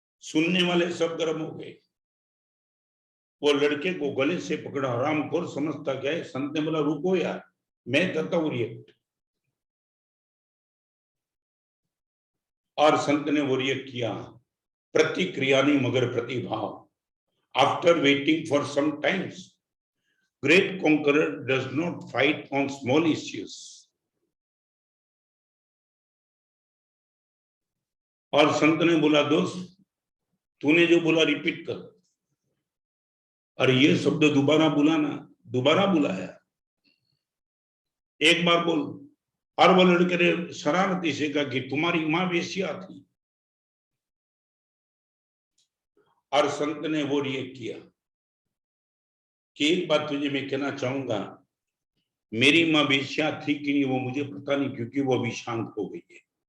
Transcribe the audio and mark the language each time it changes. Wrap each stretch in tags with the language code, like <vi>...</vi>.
<hi>सुनने वाले सब गर्म हो गए। वो लड़के को गले से पकड़ा, हरामखोर समझता क्या है। संत ने बोला रुको यार, मैं करता हूं रिएक्ट। और संत ने वो रिएक्ट किया, प्रतिक्रिया नहीं मगर प्रतिभाव।</hi> <en>After waiting for some times, great conqueror does not fight on small issues.</en> <hi>और संत ने बोला दोस्त तूने जो बोला रिपीट कर, और ये शब्द दोबारा बुलाना, दोबारा बुलाया, एक बार बोल। और वो लड़के ने शरारती से कहा कि तुम्हारी मां वेश्या थी, और संत ने वो रिएक्ट किया कि एक बात तुझे मैं कहना चाहूंगा, मेरी मां वेश्या थी कि नहीं वो मुझे पता नहीं, क्योंकि वो अभी शांत हो गई है।</hi>